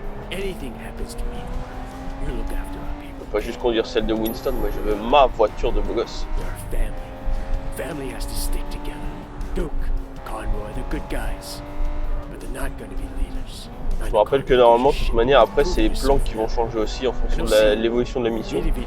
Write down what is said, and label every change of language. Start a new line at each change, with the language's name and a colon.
English: Anything happens to me, you look after our people.
French: Je peux pas juste conduire celle de Winston, moi je veux ma voiture de beau gosse.
English: We're a family. Family has to stick together. Duke, Conroy, they're good guys, but they're not going to be leaders.
French: Je me rappelle que normalement, de toute manière, après, c'est les plans qui vont changer aussi en fonction de l'évolution de la mission.